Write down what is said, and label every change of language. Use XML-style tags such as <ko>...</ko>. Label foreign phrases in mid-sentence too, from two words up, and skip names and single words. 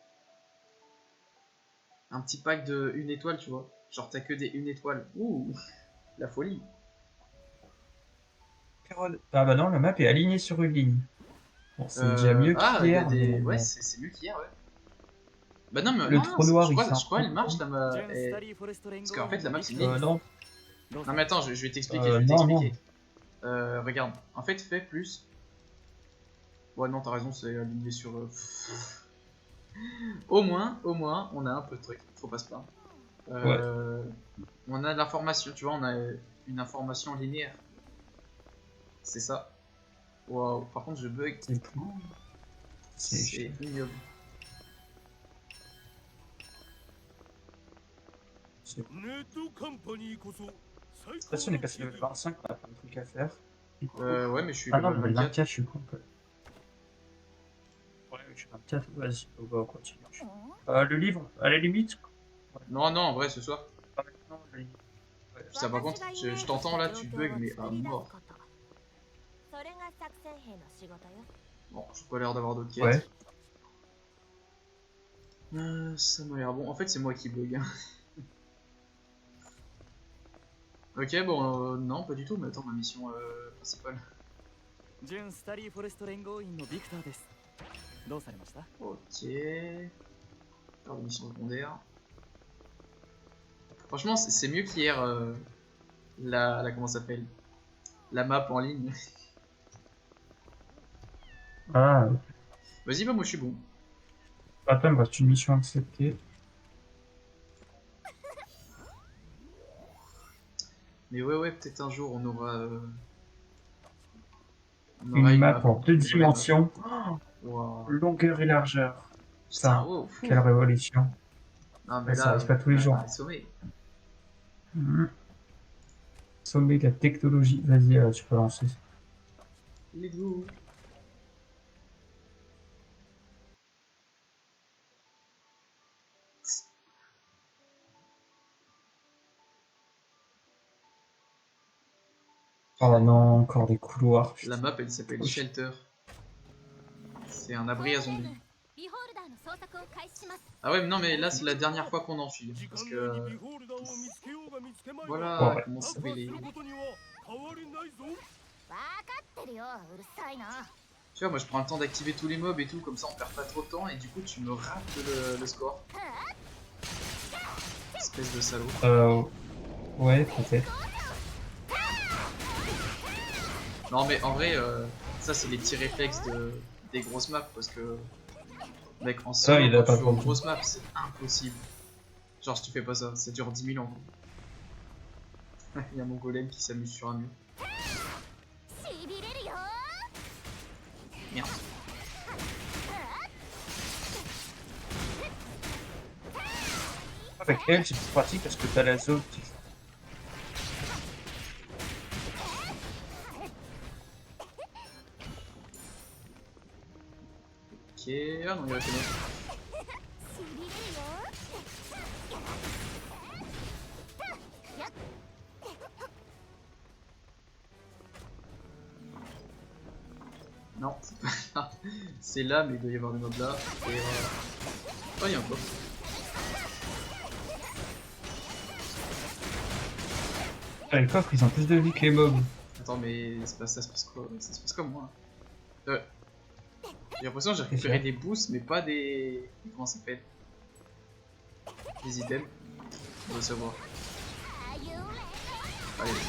<fr>Un petit pack de 1 étoile, tu vois. Genre, t'as que des 1 étoile. Ouh, la folie. Ah bah non, la map est alignée sur une ligne. Bon, c'est déjà mieux Ah, il y a qu'hier. des. mais Ouais, bon. c'est mieux qu'hier, ouais. Bah non, mais Le non, trou non, noir, je il crois, fait un je crois peu elle marche con. là.</fr> <ja>ジェンスタリーフォレスト連合</ja> <fr>Parce qu'en fait, la map, c'est une</fr> <ja>ビク</ja> <fr>ligne. Non, Non, mais attends, je vais t'expliquer, non, non. Regarde, en fait, fais plus. Ouais, non, t'as raison, c'est aligné sur. Au moins, on a un peu de trucs, faut pas se plaindre. On a de l'information, tu vois, on a une information linéaire. C'est ça. Waouh, par contre, je bug. C'est plus. C'est C'est ignoble. c'est- De</fr> <ja>ネットカンパニーこそ最</ja> <fr>toute façon, on est passé level 25, on a plein de trucs à faire. Ouais, mais je suis Ah non, level level 24. 24, je suis complet. Ouais, je suis 24, vas-y, on va continuer. Le livre, à la limite. Non, non, en vrai, ce soir. Pas maintenant, le livre. Ouais. Ça, par contre, je t'entends là, tu bugs, mais à mort.</fr> <ja>それが作戦兵の仕事よ。</ja> <fr>Bon, j'ai pas l'air d'avoir d'autres Ouais. quêtes. Ça m'a l'air bon. En fait, c'est moi qui bug. Hein. Ok, bon, non, pas du tout, mais attends, ma mission principale.</fr> <ja>ジェンスタリーフォレスト連合員のビクターです。どうされました？</ja> <fr>Ok. Alors, mission secondaire. Franchement, c'est mieux qu'hier, comment ça s'appelle? La map en ligne. Ah, Vas-y, bah, moi je suis bon. attends, il me reste une mission acceptée. Mais ouais, peut-être un jour on aura. Une map en deux dimensions, Wow. longueur et largeur. Putain, Ça, wow, fou. quelle révolution. Non, mais Mais là, ça arrive pas tous les jours. Sommet. Sommet de la technologie. Vas-y, tu peux lancer.</fr> <en>Let's go.</en> <fr>Oh non, encore des couloirs. La map elle s'appelle Shelter. C'est un abri à zombies.</fr> <ja>ビホルダーの捜索を開始します。</ja> <fr>Ah ouais, mais non, mais là c'est la dernière fois qu'on en file.</fr> <ja>時</ja> <fr>Parce</fr> <ja>間</ja> <fr>que.</fr> <ja>内にビホールダーを見つけようが見つけまいが</ja> <fr>Voilà, Ouais. comment ça s'appelle les.</fr> <ja>することには変わりないぞ。わかってるよ、うるさいな。</ja> <fr>Tu vois, moi je prends le temps d'activer tous les mobs et tout, comme ça on perd pas trop de temps et du coup tu me rates le score. Espèce de salaud. Ouais, peut-être. Non, mais en vrai, ça c'est les petits réflexes des grosses maps parce que mec en Ça, solo il a quand pas tu joues aux compris. grosses maps c'est impossible. Genre si tu fais pas ça, ça dure 10 000 ans. Il y a mon golem qui s'amuse sur un mur.</fr> <ja>しびれるよ</ja> <fr>Merde. Avec elle, c'est plus pratique parce que t'as la zone qui... Ok, ah non il reste une autre.</fr> <ja>しびれるよ</ja> <fr>Non, c'est pas là. C'est là mais il doit y avoir des mobs là. Et oh il y a un coffre. Ah, les coffres, ils ont plus de vie que les mobs. Attends mais ça se passe quoi? Ça se passe comme moi. J'ai l'impression que j'ai récupéré des boosts mais pas des... Comment ça s'appelle? Des items. On va savoir.</fr> <ja>あゆれ</ja> <fr>Allez.</fr>